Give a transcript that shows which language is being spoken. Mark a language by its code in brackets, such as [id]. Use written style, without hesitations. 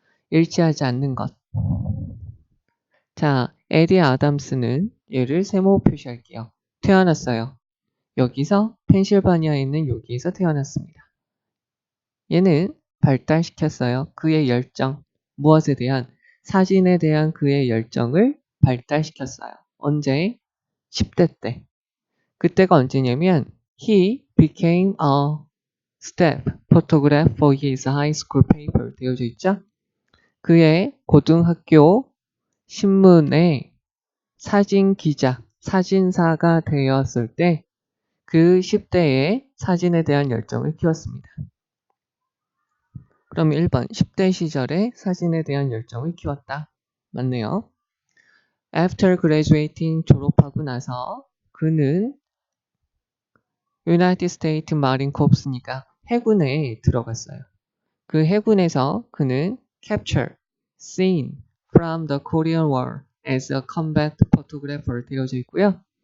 [ko] 일치하지 않는 것. 자, 에디 아담스는 얘를 세모 표시할게요. 태어났어요. 여기서 펜실바니아에 있는 여기에서 태어났습니다. 얘는 발달시켰어요. 그의 열정. 무엇에 대한? 사진에 대한 그의 열정을 발달시켰어요. 언제? 10대 때. 그때가 언제냐면 [en] He became a staff photographer for his high school paper [ko] 되어져 있죠. 그의 고등학교 신문의 사진 기자, 사진사가 되었을 때 그 10대의 사진에 대한 열정을 키웠습니다. 그럼 1번 10대 시절에 사진에 대한 열정을 키웠다. 맞네요. [en] After graduating [ko] 졸업하고 나서 그는 United States Marine Corps니까 해군에 들어갔어요. 그 해군에서 그는 [en] capture, seen from the Korean War as a combat photographer [ko] 되어져 있고요.